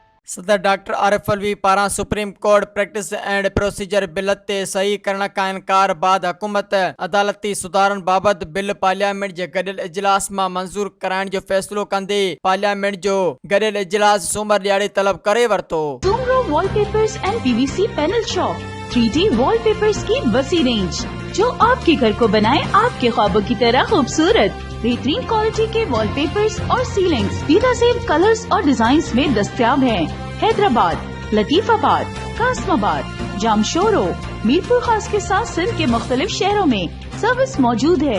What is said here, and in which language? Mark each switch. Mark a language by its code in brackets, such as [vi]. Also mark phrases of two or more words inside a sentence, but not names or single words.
[sd] صدر ڈاکٹر عارف الوی پارا سپریم کورٹ پریکٹس اینڈ پروسیجر بل تے صحیح کرنے کا انکار بعد حکومت عدالتی سدھارن بابت بل پارلیامنٹ کے گڈیل اجلاس میں منظور کرائن جو فیصلو کندے پارلیامنٹ جو گڈیل اجلاس سومر ڈیاڑی طلب کرے ورتو. [ur] سومرو [en] wall papers [ur] اینڈ پی وی سی پینل شاپ 3D وال پیپرز کی وسیع رینج جو آپ کے گھر کو بنائے آپ کے خوابوں کی طرح خوبصورت. بہترین کوالٹی کے [en] wall papers [ur] اور سیلنگز دیدہ زیب کلرز اور ڈیزائنز میں دستیاب ہیں. حیدرآباد، لطیف آباد، قاسم آباد، جامشورو، میرپور خاص کے ساتھ سندھ کے مختلف شہروں میں سروس موجود ہے.